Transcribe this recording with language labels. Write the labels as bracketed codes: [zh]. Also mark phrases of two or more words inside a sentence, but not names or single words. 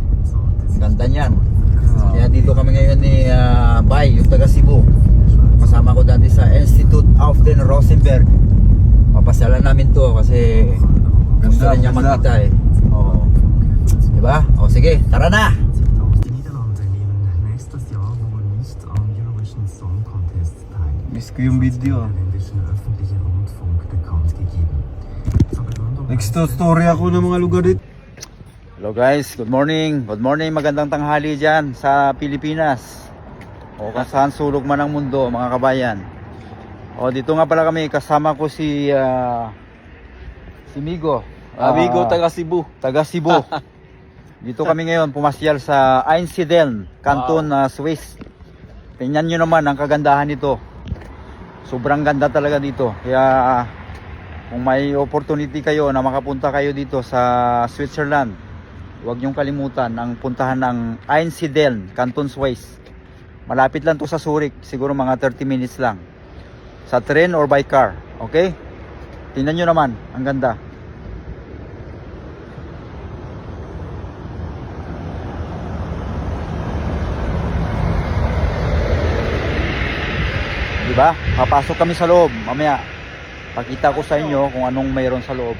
[tl] Ang ganda niyan. Kaya dito kami ngayon ni Bay, yung taga Cebu. Kasama ko dati sa Institute of den Rosenberg. Papasyalan namin to kasi gusto rin niya makita eh. Oh. Diba? O sige, tara na! [de] Die Niederlande nehmen nächstes Jahr wohl nicht am Eurovision Song Contest teil. [tl] Miss ko yung video. [de] Der niederländischen öffentliche Rundfunk bekannt gegeben. Zur Begründung [en] Next story [tl] ako ng mga lugar dito. [en] Hello guys, good morning. Good morning, [tl] magandang tanghali dyan sa Pilipinas. O kung saan sulok man ang mundo, mga kabayan. O dito nga pala kami, kasama ko si Migo. Amigo, taga Cebu. Taga Cebu. Dito kami ngayon pumasyal sa Einsiedeln, Canton, Swiss. Tingnan nyo naman ang kagandahan nito. Sobrang ganda talaga dito. Kaya kung may opportunity kayo na makapunta kayo dito sa Switzerland, huwag nyong kalimutan ang puntahan ng Einsiedeln, Canton, Swiss. Malapit lang to sa Zurich, siguro mga 30 minutes lang. [en] Sa train or by car, okay? [tl] Tingnan nyo naman, ang ganda. Diba? Papasok kami sa loob. Mamaya, pakita ko sa inyo kung anong mayroon sa loob.